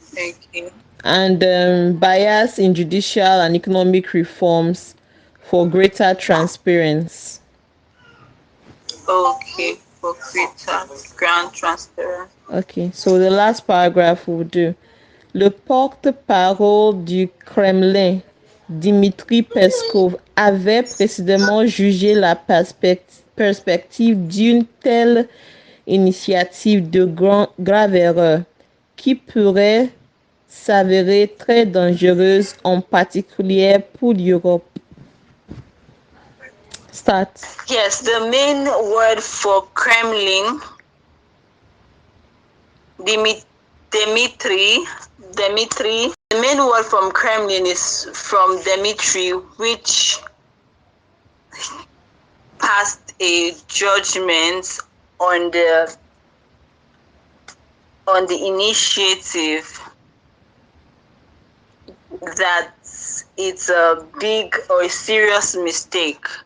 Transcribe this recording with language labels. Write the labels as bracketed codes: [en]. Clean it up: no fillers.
[en] Okay. And bias in judicial and economic reforms for greater transparency. Okay, for greater ground transparency. Okay, so the last paragraph will do. [fr] Le porte-parole du Kremlin, Dmitry Peskov, avait précédemment jugé la perspective d'une telle initiative de grave erreur qui pourrait s'avérer très dangereuse, en particulier pour l'Europe. [en] Start. Yes, the main word for Kremlin, Dmitry. The main word from Kremlin is from Dmitry, which passed a judgment on the initiative that it's a big or a serious mistake.